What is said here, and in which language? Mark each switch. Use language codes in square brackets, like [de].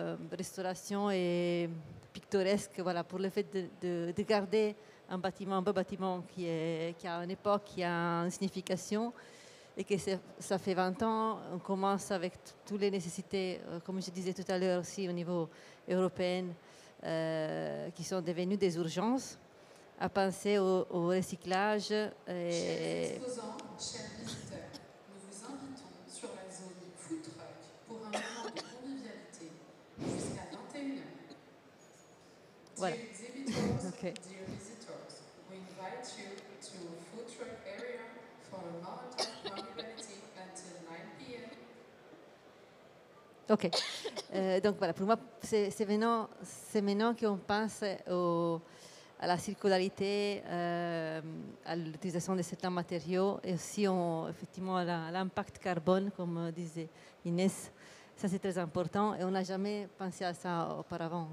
[fr] restauration et picturesque, voilà, pour le fait de garder un beau bâtiment qui a une époque, qui a une signification, et que ça fait 20 ans, on commence avec toutes les nécessités, comme je disais tout à l'heure aussi au niveau européen, qui sont devenues des urgences, à penser au recyclage. Chers exposants, chers visiteurs, nous vous invitons sur la zone food truck pour un moment de convivialité jusqu'à 21h. Voilà. [en] Dear exhibitors, Okay. dear visitors, we invite you to a food truck area for a moment of conviviality until 9 p.m. [fr] Ok. Donc voilà, pour moi, c'est maintenant qu'on pense à la circularité, à l'utilisation de certains matériaux et aussi effectivement à l'impact carbone, comme disait Inès. Ça, c'est très important et on n'a jamais pensé à ça auparavant.